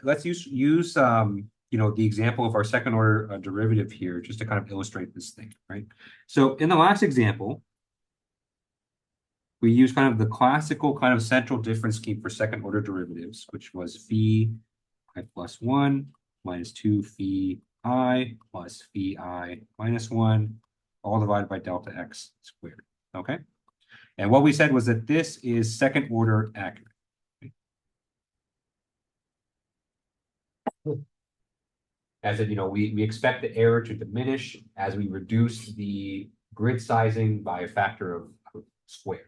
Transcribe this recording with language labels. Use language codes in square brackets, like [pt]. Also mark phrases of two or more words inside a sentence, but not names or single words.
[en] Let's use the example of our second order derivative here just to kind of illustrate this thing, right? So in the last example, we use kind of the classical kind of central difference scheme for second order derivatives, which was phi I plus 1 minus 2 phi I plus phi I minus 1, all divided by delta x squared. Okay. And what we said was that this is second order accurate. As in, we expect the error to diminish as we reduce the grid sizing by a factor of squared.